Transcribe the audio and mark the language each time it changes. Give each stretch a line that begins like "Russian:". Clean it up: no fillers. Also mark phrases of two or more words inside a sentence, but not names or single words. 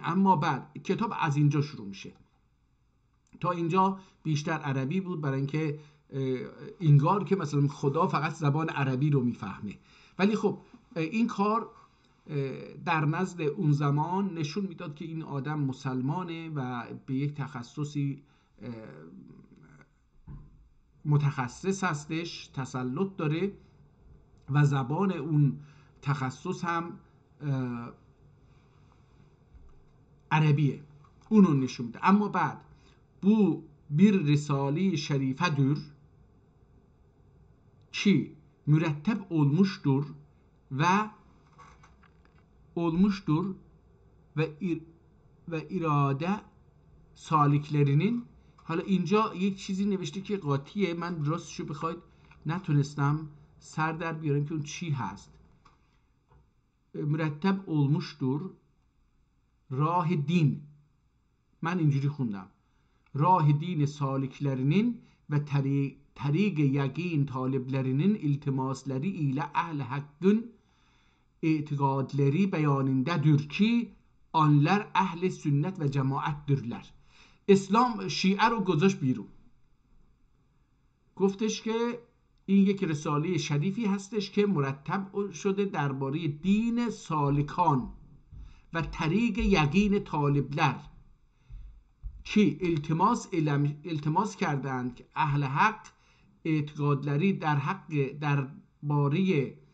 Persian: اما بعد کتاب از اینجا شروع میشه. تا اینجا بیشتر عربی بود برای اینکه انگار که مثلا خدا فقط زبان عربی رو میفهمه، ولی خب این کار در نزد اون زمان نشون میداد که این آدم مسلمانه و به یک تخصصی متخصص هستش، تسلط داره و زبان اون تخصص هم عربیه، اونو نشون میده.
Arabic: اما بعد
Turkish: bu bir risale-i şerifedir ki müretteb olmuştur ve irade saliklerinin.
Persian: حالا اینجا یک چیزی نوشته که قاطیه، من راستشو بخواید نتونستم سر در بیارم که اون چی هست.
Turkish: مرتب olmuştur
Persian: راه دین، من اینجوری خوندم، راه دین
Turkish: saliklerinin ve tariq yakin taliplerinin iltimasları ile ehl hakkın itiqadları beyanındadır ki onlar ehl sünnet ve cemaatdirler.
Persian: اسلام شیعه رو گذاشت بیرون، گفتش که این یک رساله شریفی هستش که مرتب شده درباره دین سالکان و طریق یقین طالبلر که التماس کردند که اهل حق اعتقادلری در حق درباره